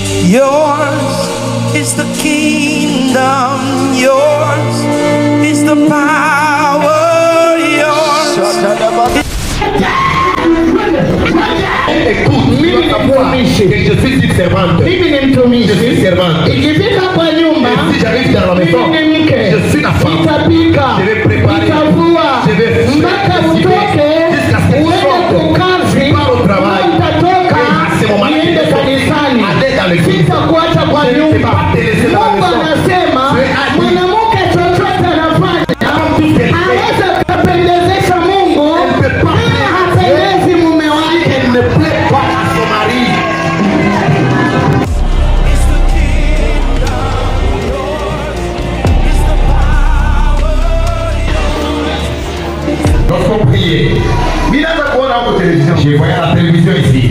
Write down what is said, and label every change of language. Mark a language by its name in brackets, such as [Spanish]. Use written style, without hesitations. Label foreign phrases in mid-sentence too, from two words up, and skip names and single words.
[English] Yours is the kingdom, yours is the power, yours. [French] Écoute, mimi je suis servante. Je suis servante. [Swahili] Ikifika kwa nyumba, [French] si j'arrive dans la maison, je suis la femme. Je vais préparer, je vais [Swahili] mpaka utoke uende kukazi, utatoka uende kanisani, sitakuacha kwa nyumba. Mungu anasema mwanamke chochote anafanya aweza kupendezesha Mungu, hapendezi mume wake. [French] Lorsqu'on priait, je voyais la télévision ici.